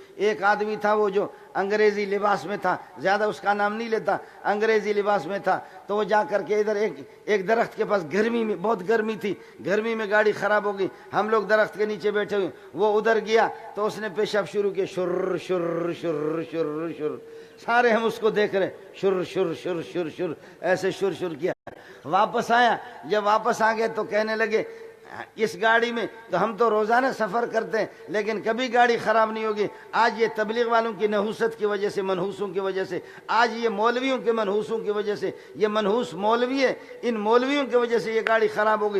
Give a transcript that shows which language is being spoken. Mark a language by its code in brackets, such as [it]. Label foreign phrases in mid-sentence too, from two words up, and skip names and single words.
[hi] एक आदमी था वो जो अंग्रेजी लिबास में था, ज्यादा उसका नाम नहीं लेता, अंग्रेजी लिबास में था। तो वो जा करके इधर एक दरख्त के पास, गर्मी में, बहुत गर्मी थी, गर्मी में गाड़ी खराब हो गई, हम लोग दरख्त के नीचे बैठे हुए, वो उधर गया तो उसने पेशाब शुरू किया, शुर शुर शुर शुर शुर, सारे हम उसको देख रहे, शुर शुर शुर शुर शुर, ऐसे शुर शुर किया। वापस आया, जब वापस आ गए तो कहने लगे इस गाड़ी में तो हम तो रोजाना सफर करते हैं लेकिन कभी गाड़ी खराब नहीं होगी। आज ये तबलीग वालों की नहूसत की वजह से, मनहूसों की वजह से, आज ये मौलवियों के मनहूसों की वजह से, ये मनहूस मौलवी है, इन मौलवियों की वजह से ये गाड़ी खराब हो गई।